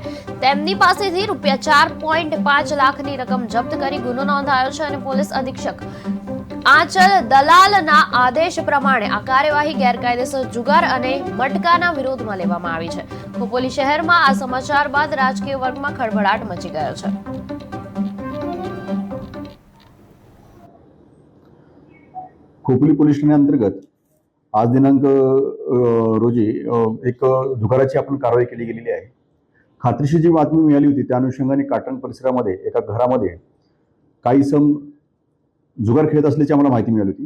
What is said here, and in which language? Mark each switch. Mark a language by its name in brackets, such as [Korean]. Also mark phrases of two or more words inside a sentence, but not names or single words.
[Gujarati] તેમની પાસેથી ₹4.5 લાખની રકમ જપ્ત કરી ગુનો નોંધાયો છે અને પોલીસ અધિક્ષક આંચલ દલાલના આદેશ પ્રમાણે આ કાર્યવાહી ગેરકાયદેસર જુગાર અને મટકાના વિરોધમાં લેવામાં આવી છે। ખોપોલી શહેરમાં આ સમાચાર બાદ રાજકીય વર્ગમાં ખળભળાટ મચી ગયો છે। [Marathi] खोपोली पोलीस ठाण्याअंतर्गत आज दिनांक रोजी एक जुगाराची आपण कारवाई केली गेलेली आहे। खात्रीशीर जी बातमी मिळाली होती त्या अनुषंगाने काटण परिसरामध्ये एका घरामध्ये काही सम जुगार खेळत असल्याची आम्हाला माहिती मिळाली होती।